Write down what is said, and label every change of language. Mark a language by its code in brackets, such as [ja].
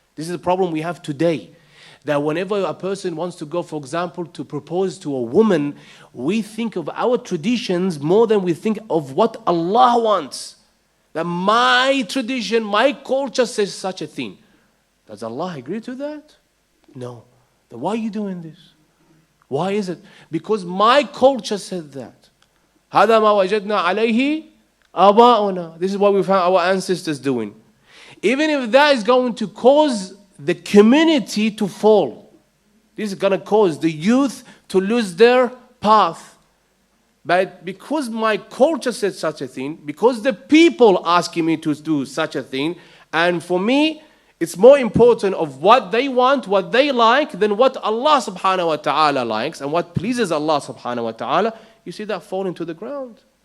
[en] This is the problem we have today. That whenever a person wants to go, for example, to propose to a woman, we think of our traditions more than we think of what Allah wants. That my tradition, my culture says such a thing. Does Allah agree to that? No. Then why are you doing this? Why is it? Because my culture said that. [ar] هذا ما وجدنا عليه آباؤنا. [en] This is what we found our ancestors doing. Even if that is going to cause the community to fall. This is going to cause the youth to lose their path. But because my culture said such a thing, because the people asking me to do such a thing, and for me, it's more important of what they want, what they like, than what Allah subhanahu wa ta'ala likes, and what pleases Allah subhanahu wa ta'ala, you see that falling to the ground.